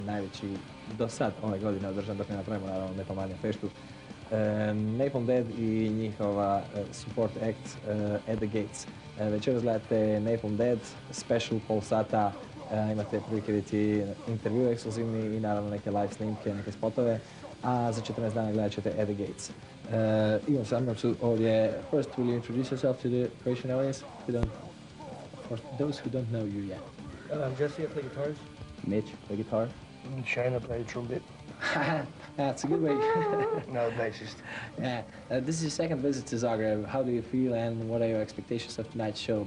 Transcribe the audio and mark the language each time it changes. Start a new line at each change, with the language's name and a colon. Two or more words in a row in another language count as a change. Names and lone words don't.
Croatian: najveći do sad ove godine održan, dok ne napravimo naravno Napalm na feštu. Napalm Dead i njihova
English: support act
Croatian: At the Gates. Večeras gledate Napalm Dead, special pol sata, imate prilike vidjeti intervju ekskluzivni i naravno neke live snimke, neke spotove, a za 14 dana gledat ćete At the Gates. Imam sa mnom su ovdje,
English: first will you introduce yourself to the Croatian audience, for those who don't know you yet? I'm Jesse, I play guitars. Mitch, play guitar. Shane, I play trumpet. That's a good way. No, bassist. Yeah. This is your second visit to Zagreb. How do you feel and what are your expectations of tonight's show?